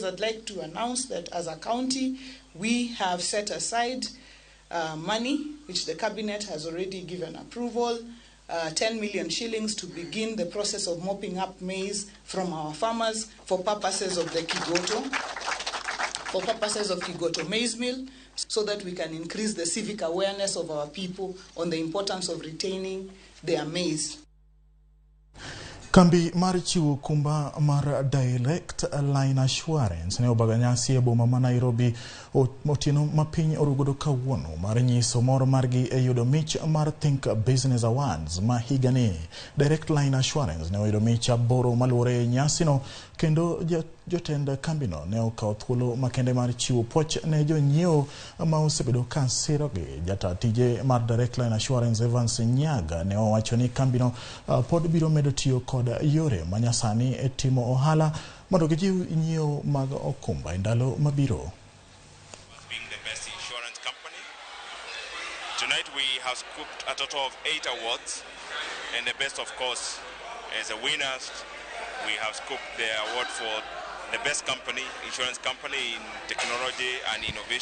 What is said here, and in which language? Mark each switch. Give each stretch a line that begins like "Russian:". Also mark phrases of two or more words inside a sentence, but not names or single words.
English: I'd like to announce that as a county, we have set aside money, which the cabinet has already given approval, 10 million shillings to begin the process of mopping up maize from our farmers for purposes of the Kigoto maize mill, so that we can increase the civic awareness of our people on the importance of retaining their maize.
Luo (Kenya and Tanzania): Kambi mar chiwo kumba mar Direct Line Assurance ne obaga nyasi e boma ma Nairobi otieno ma piny orugodo kawuono mar nyiso moro margi e yudo mich mar Think Business Awards ma higani. Direct Line Assurance ne oyudo mich aboro maluwore nyasi no, kendo jotend kambino ne okawo thuolo makende mar chiwo puoch ne jonyiewo ma osebedo ka sirogi. Jata tije mar Direct Line Assurance Evans Nyaga ne owacho ni kambino pod biro medo tiyo kod yore manyasani e timo ohala mondo gijiw nyiewo mag okumba e ndalo mabiro.
English: Being the best insurance company, tonight we have scooped a total of 8 awards, and the best, of course, as a winners, we have scooped the award for the best company, insurance company in technology and innovation.